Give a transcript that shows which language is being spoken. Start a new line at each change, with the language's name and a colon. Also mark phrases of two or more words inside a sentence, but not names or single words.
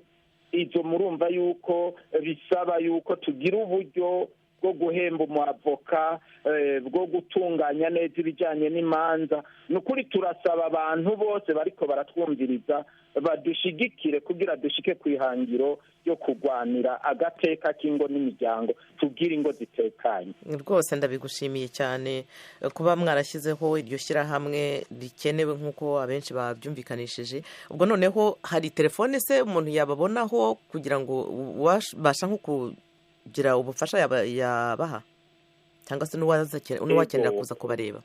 Kinyarwanda: Izo murumva yuko bisaba yuko tugira uburyo bwo guhemba umwavoka, bwo gutunganya neza ibijyanye n'imanza.
Rundi: Ni ukuri turasaba abantu bose bariko baratwumviriza badushigikire kugira dushike ku ihangiro ryo kurwanira agateka k'ingo n'imiryango, tubwire ingo zitekanye.
Kinyarwanda: Rwose ndabigushimiye cyane kuba mwarashyizeho iryo shyirahamwe rikenewe nk'uko abenshi babyumvikanishije. Ubwo noneho hari telefone se umuntu yababonaho kugira ngo ubasha nko kugira ubufasha yabaha, cyangwa se n'uwakenera kuza kubareba?